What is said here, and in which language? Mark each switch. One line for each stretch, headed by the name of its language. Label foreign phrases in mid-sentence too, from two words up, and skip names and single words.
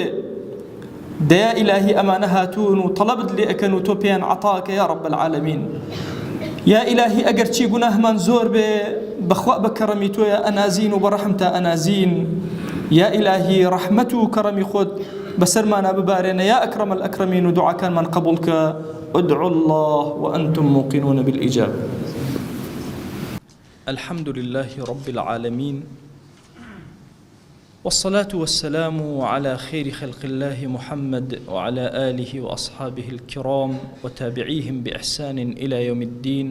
Central Kurdish: دەیا ئیلاهی ئەمانە هاتوون و تەڵەبت لێ ئەکەن و تۆ پێیان عەتاکە
Arabic: یا رب العالمین.
Central Kurdish: یا ئیلاهی ئەگەر چی گوناهمان زۆر بێ، بەخوا بە کەڕەمی تۆیە ئەنازین و بەڕەحمتە ئەنازین. یا ئیلاهی ڕەحمەت و کەڕەمی خۆت بەسەرمانە ببارێنە
Arabic: یا ئەکرەم الئەکرەمین
Central Kurdish: و دوعاکانمان قبوڵ کە.
Arabic: ادعوا الله وأنتم موقنون بالإجابة. الحمد لله رب العالمين، والصلاة والسلام على خير خلق الله محمد وعلى آله وأصحابه الكرام وتابعيهم بإحسان إلى يوم الدين.